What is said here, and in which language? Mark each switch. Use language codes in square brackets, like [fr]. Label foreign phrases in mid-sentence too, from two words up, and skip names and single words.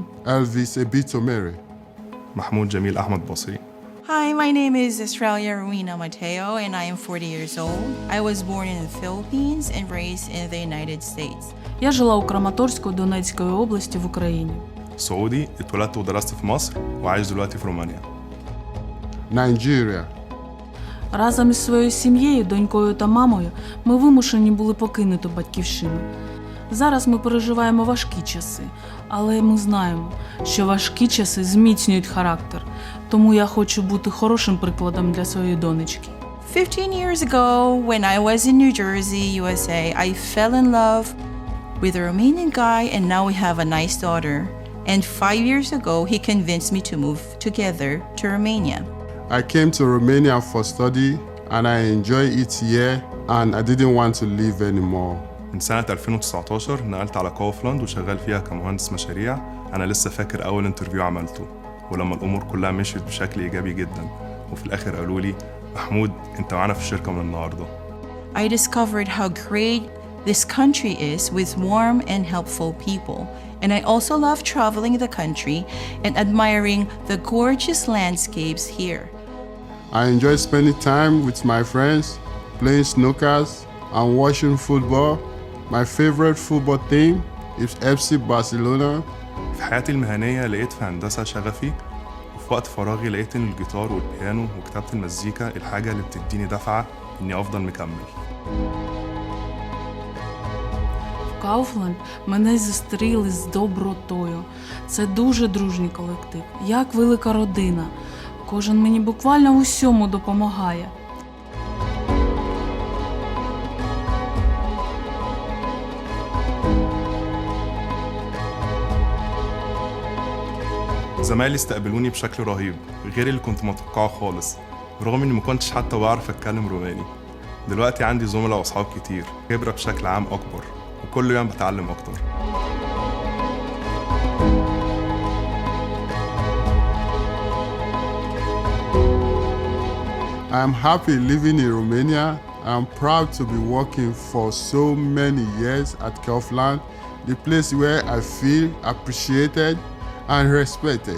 [en] Elvis Ebitomere. Mahmoud Jamil Ahmad Basri. Hi, my name is Australia Rowena Mateo and I am 40 years old. I was born in the Philippines and raised in the United States. [uk] Я жила у Краматорську Донецької області в Україні. [ar] سعودي اتولدت ودرست في مصر وعايش دلوقتي في رومانيا. Nigeria. [uk] Разом із своєю сім'єю, донькою та мамою ми вимушені були покинути батьківщину. Зараз ми переживаємо важкі часи, але ми знаємо, що важкі часи зміцнюють характер. Тому я хочу бути хорошим прикладом для своєї донечки. [en] 15 years ago, when I was in New Jersey, USA, I fell in love with a Romanian guy and now we have a nice daughter. And 5 years ago, he convinced me to move together to Romania. I came to Romania for study and I enjoy it here and I didn't want to leave anymore. [ar] من سنة 2019 نقلت على كوفلاند وشغال فيها كمهندس مشاريع. أنا لسه فاكر أول انترفيو عملته ولما الأمور كلها مشيت بشكل إيجابي جدا وفي الآخر قالوا لي محمود أنت معانا في الشركة من النهاردة. [en] I discovered how great this country is with warm and helpful people. And I also love traveling the country and admiring the gorgeous landscapes here. I enjoy spending time with my friends, playing snookers and watching football. My favorite football team is FC Barcelona. [ar] في حياتي المهنية لقيت في هندسة شغفي وفي وقت فراغي لقيت إن الجيتار والبيانو وكتابة المزيكا الحاجة اللي بتديني دفعة إني أفضل مكمل. [uk] Kaufland мене зустріли з добротою. Це дуже дружній колектив, як велика родина. Кожен мені буквально в усьому допомагає. [ar] زمايلي استقبلوني بشكل رهيب غير اللي كنت متوقعه خالص رغم إني ما كنتش حتى بعرف أتكلم روماني. دلوقتي عندي زملاء وأصحاب كتير خبرة بشكل عام أكبر وكل يوم بتعلم أكتر. [en] I'm happy living in Romania. I'm proud to be working for so many years at Kaufland, the place where I feel appreciated and respected.